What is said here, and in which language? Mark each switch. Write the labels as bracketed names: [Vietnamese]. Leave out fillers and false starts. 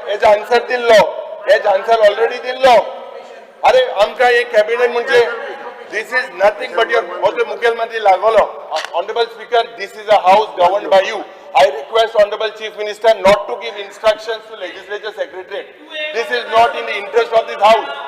[Goan Konkani] हेजो आन्सर दिल्लो, हेजो आन्सर ऑलरेडी दिल्लो. अरे आमकां एक कॅबिनेट म्हणजे [English] this is nothing but your [Goan Konkani] हो मुखेलमंत्री लागलो. [English] Honourable speaker, this is a house governed by you. I request Honorable Chief Minister not to give instructions to Legislature Secretariat. This is not in the interest of this house.